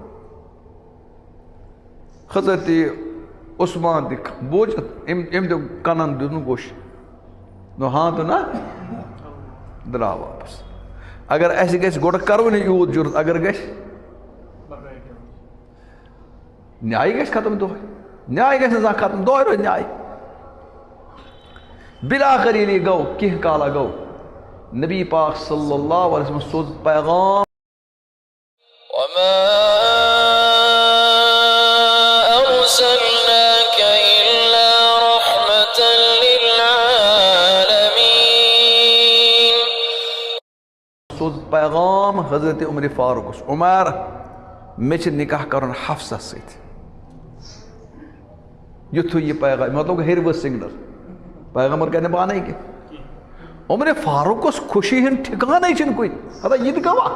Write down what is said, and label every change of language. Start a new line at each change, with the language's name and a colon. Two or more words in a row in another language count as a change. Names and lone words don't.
Kashmiri: حضرت عثمان تہِ بوٗزِتھ أمۍ دیُت کنن دیُتنُک گوش نو ہاں تہٕ نہ درٛاو واپس اگر اَسہِ گژھِ گۄڈٕ کروٕنۍ یوٗت جُرت اگر گژھِ نیاے گژھِ ختم دۄہے نیاے گژھِ نہٕ زانٛہہ ختم دۄہے روزِ نیاے بِلاخر ییٚلہِ یہِ گوٚو کینٛہہ کالا گوٚو نبی پاک
Arabic: صلی اللہ علیہ وسلم
Kashmiri: سوز پیغام
Arabic: وما أرسلناك إلا رحمة للعالمين
Kashmiri: سوز پیغام حضرت عمر فاروق عمر مےٚ چھِ نکاح کرُن حفصہ سۭتۍ یُتھُے یہِ پیغام مطلب ہیٚرِوٕ سِگنل پیغمبر کرِ نہٕ پانے کینٛہہ عمر فاروقس خوشی ہُنٛد ٹھِکانَے چھِنہٕ کُنہِ ہتا یہِ تہِ